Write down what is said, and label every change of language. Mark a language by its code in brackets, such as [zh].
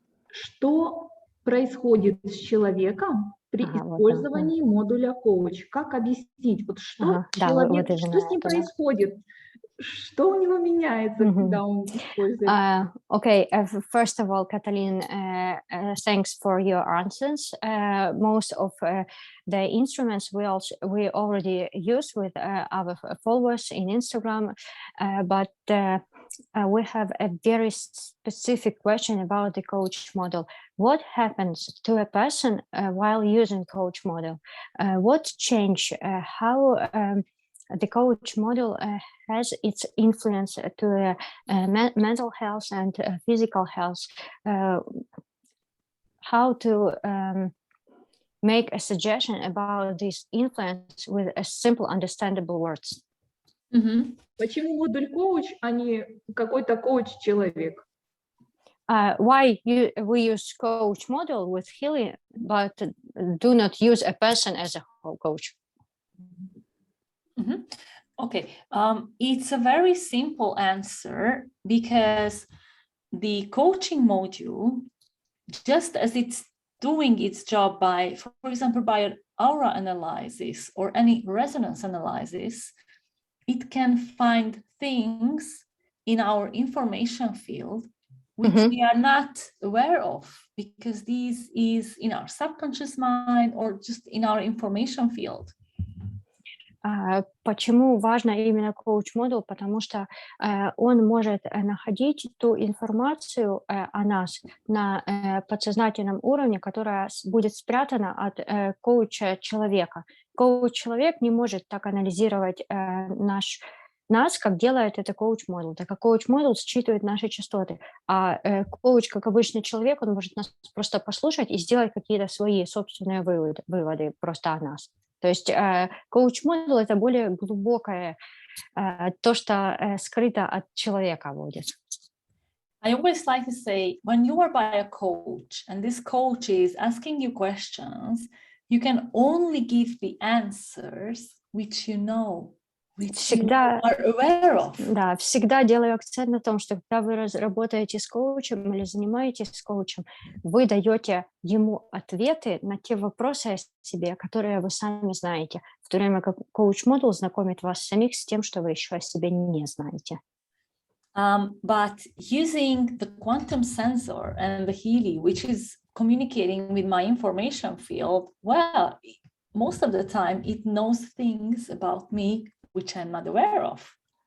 [ru] Что происходит с человеком при использовании модуля коуч? Как объяснить, вот что человек, что с ним происходит? Что у него меняется, когда он использует? [en] Okay, first of all, Kataline, thanks for your answers. Most of the instruments we already use with our followers in Instagram, but we have a very specific question about the coach model. What happens to a person while using coach model? What change? How the coach model has its influence to mental health and physical health? How to make a suggestion about this influence with a simple, understandable words. [ru] Почему модуль коуч, а не какой-то коуч-человек? [en] Why we use coach model with Healy, but do not use a person as a coach? Okay, it's a very simple answer because the coaching module, just as it's doing its job by, for example, by an aura analysis or any resonance analysis, it can find things in our information field which we are not aware of, because this is in our subconscious mind or just in our information field. [ru] Почему важно именно коуч-модул? Потому что он может находить ту информацию о нас на подсознательном уровне, которая будет спрятана от коуча-человека. Коуч-человек не может так анализировать нас, как делает это коуч-модул, так как коуч-модул считывает наши частоты, а коуч, как обычный человек, он может нас просто послушать и сделать какие-то свои собственные выводы просто о нас. То есть коуч-модул — это более глубокое, то, что скрыто от человека будет. [en] I always like to say, when you are by a coach and this coach is asking you questions, you can only give the answers which you know, which you are aware of. [ru] Да, всегда делаю акцент на том, что когда вы работаете с коучем или занимаетесь с коучем, вы даете ему ответы на те вопросы о себе, которые вы сами знаете, в то время как коуч-модул знакомит вас самих с тем, что вы еще о себе не знаете. [en] But using the quantum sensor and the Healy, which is communicating with my information field, well, most of the time it knows things about me which I'm not aware of.